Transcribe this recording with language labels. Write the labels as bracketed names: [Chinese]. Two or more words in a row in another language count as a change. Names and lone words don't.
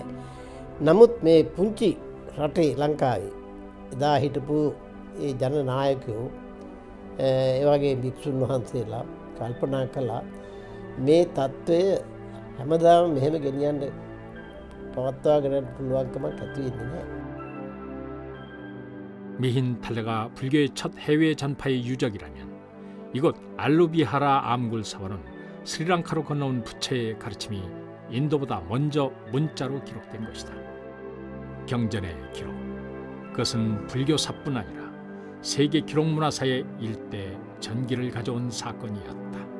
[Sinhala] නමුත් මේ පුංචි රටේ ලංකාවේ එදා හිටපු ඒ ජනනායකයෝ ඒ වගේ භික්ෂුන් වහන්සේලා කල්පනා කළා මේ தত্ত্বය හැමදාම මෙහෙම ගෙනියන්න පවත්වාගෙන යන්න පුළුවන්කමක් ඇති වෙන්නේ නැහැ. [Korean] 미힌탈레가 불교의 첫 해외 전파의 유적이라면 이곳 알루비하라 암굴사원은 스리랑카로 건너온 부처의 가르침이 인도보다 먼저 문자로 기록된 것이다. 경전의 기록, 그것은 불교사뿐 아니라 세계 기록문화사의 일대 전기를 가져온 사건이었다.